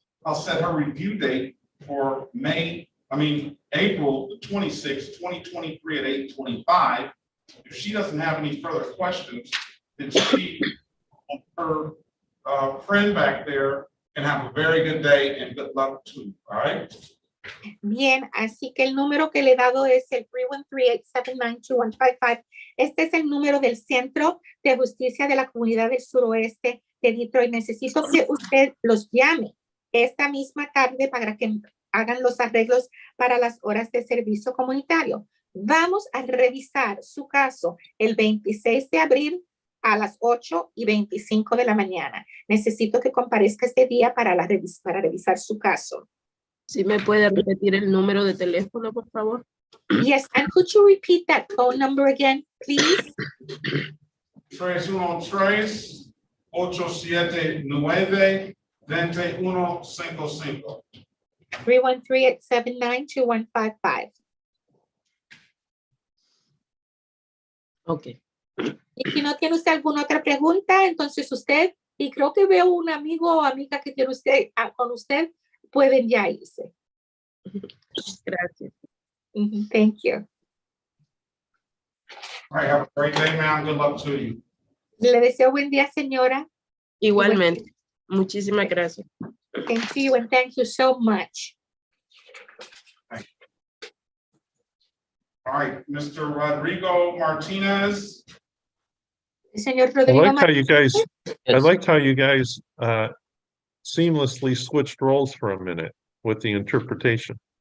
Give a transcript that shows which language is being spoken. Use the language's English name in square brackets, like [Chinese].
[English] I'll set her review date for April the 26th, 2023 at 8:25. If she doesn't have any further questions, then she and her friend back there can have a very good day and good luck too, all right? [Spanish] Bien, así que el número que le he dado es el 313-879-2155. Este es el número del Centro de Justicia de la Comunidad del Suroeste de Detroit. Necesito que usted los llame esta misma tarde para que hagan los arreglos para las horas de servicio comunitario. Vamos a revisar su caso el 26 de abril a las 8:25 de la mañana. Necesito que comparezca este día para revisar su caso. ¿Sí me puede repetir el número de teléfono, por favor? [English] Yes, and could you repeat that phone number again, please? 313-879-2155. [Spanish] 313-879-2155. Ok. Y si no tiene usted alguna otra pregunta, entonces usted, y creo que veo un amigo o amiga que tiene usted con usted, pueden ya irse. Gracias. [English] Thank you. All right, have a great day, ma'am. Good luck to you. [Spanish] Le deseo buen día, señora. Igualmente. Muchísimas gracias. [English] Thank you and thank you so much. All right, Mr. Rodrigo Martinez. [Spanish] Señor [English] I Rodrigo like how you guys, I Yes. like how you guys seamlessly switched roles for a minute with the interpretation.